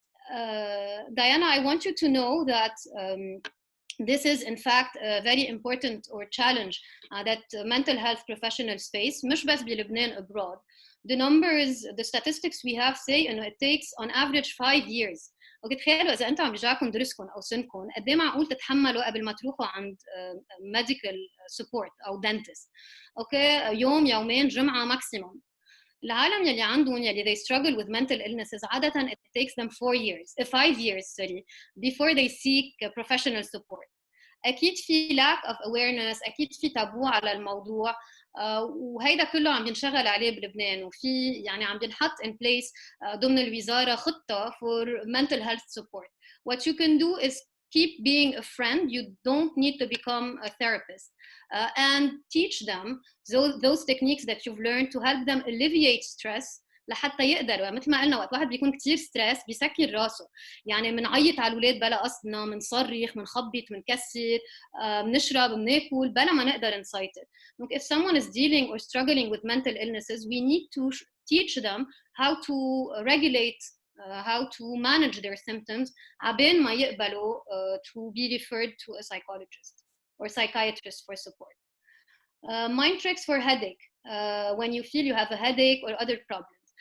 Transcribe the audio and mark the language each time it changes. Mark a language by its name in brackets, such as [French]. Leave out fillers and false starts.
[English] Diana, I want you to know that this is in fact a very important or challenge that mental health professionals face, [Arabic] مش بس بلبنان, [English] abroad. The numbers, the statistics we have say it takes on average 5 years. [Arabic] اوكي تخيلوا اذا انتم عم بيجاكم درسكم او سنكم قد ايه معقول تتحملوا قبل ما تروحوا عند medical support او dentist. اوكي يوم يومين جمعه ماكسيموم. العالم يلي عندهم يلي [English] they struggle with mental illnesses عادة it takes them 5 years before they seek professional support. [Arabic] أكيد في lack of awareness، أكيد في تابو على الموضوع، وهيدا كله عم ينشغل عليه بلبنان، وفي يعني عم ينحط in place ضمن الوزارة خطة [English] for mental health support. What you can do is keep being a friend. You don't need to become a therapist, and teach them those techniques that you've learned to help them alleviate stress [Arabic] لحتى يقدروا. مثل ما قلنا وقت واحد بيكون كتير ستريس بيسكر راسه، يعني منعيط على الأولاد بلا قصدنا، منصرخ، منخبط، منكسر، منشرب، مناكل بلا ما نقدر نسيطر. [English] If someone is dealing or struggling with mental illnesses, we need to teach them how to regulate, how to manage their symptoms [Arabic] عبين ما يقبلوا [English] to be referred to a psychologist or psychiatrist for support. Mind tricks for headache. When you feel you have a headache or other problems.